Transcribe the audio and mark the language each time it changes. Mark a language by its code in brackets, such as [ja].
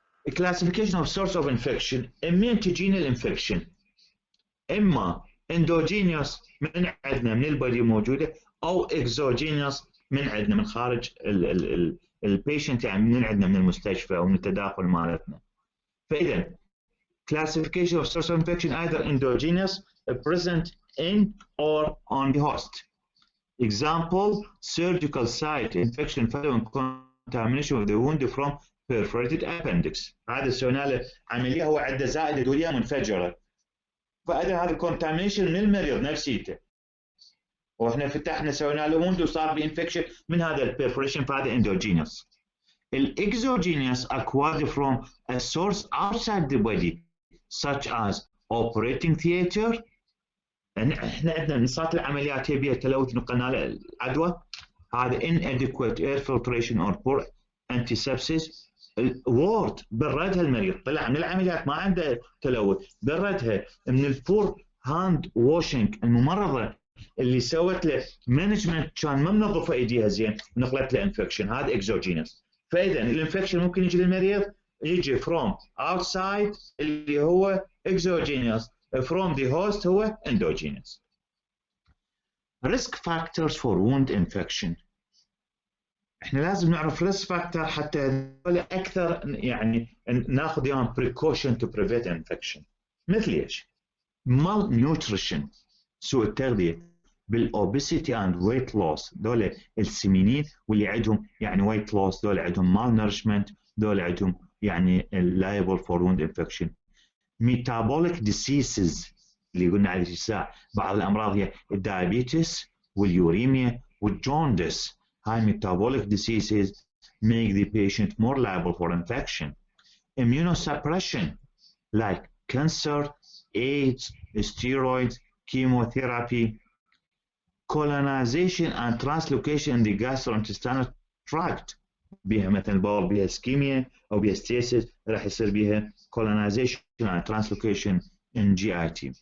[en] classification of source of infection. [ar] منين تجينا الانفكشن؟ اما اندوجينيوس من عندنا من البادي موجوده او اكزوجينيوس من عندنا من خارج البيشنت يعني من عندنا من المستشفى او من التداخل مالتنا. [en] فاذا classification of source of infection either endogenous present in or on the host. Example, surgical site infection following contamination of the wound from perforated appendix. [ar] هذا سوينا له عمليه هو عنده زائده دوريه منفجره. فاذا هذا contamination من المريض نفسيته. واحنا فتحنا سوينا له wound وصار بانفكشن من هذا البرفوريشن فهذا endogenous. [en] الاكزوجينيوس acquired from a source outside the body such as operating theater. [ar] احنا عندنا صارت العمليات هي بها تلوث نقلنا له العدوى هذا [en] inadequate air filtration or poor antisepsis. [ar] الورد بردها المريض طلع من العمليات ما عنده تلوث بردها من البور هاند واشنج الممرضه اللي سوت له مانجمنت كان ما منظفه ايديها زين نقلت له انفكشن هذا اكزوجينس. فاذا الانفكشن ممكن يجي للمريض يجي [en] from outside [ar] اللي هو [en] exogenous from the host [ar] هو endogenous. [en] risk factors for wound infection. [ar] احنا لازم نعرف risk factor حتى اكثر يعني ناخذ اياهم [en] precaution to prevent infection. [ar] مثل ايش؟ malnutrition سوء التغذيه بال [en] obesity and weight loss [ar] دول السمينين واللي عندهم يعني weight loss دول عندهم malnourishment دول عندهم يعني [en] liable for wound infection. [ar] metabolic diseases اللي قلنا على النساء بعض الامراض هي الدايابيتس واليوريميا والجوندس. هاي [en] metabolic diseases make the patient more liable for infection. immunosuppression like cancer, AIDS, steroids, chemotherapy. colonization and translocation in the gastrointestinal tract [ar] بها مثلا بول بها اسكيميا او بها ستيسيس راح يصير بها [en] colonization and translocation in GIT.